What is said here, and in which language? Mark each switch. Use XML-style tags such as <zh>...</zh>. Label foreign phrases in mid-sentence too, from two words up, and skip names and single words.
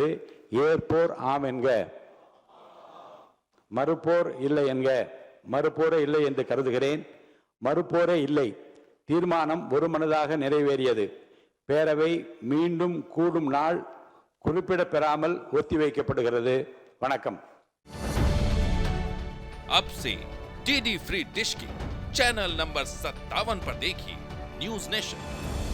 <ta>ஏற்போர் ஆம் என்க, மறுப்போர் இல்லை என்க. மறுப்போரே இல்லை என்று கருதுகிறேன். மறுப்போரே இல்லை. தீர்மானம் ஒருமனதாக நிறைவேறியது. பேரவை மீண்டும் கூடும் நாள் குறிப்பிடப்பெறாமல் ஒத்திவைக்கப்படுகிறது. வணக்கம்.</ta> <hi>अब से डीडी फ्री डिश की चैनल नंबर 57 पर देखिए न्यूज नेशन।</hi>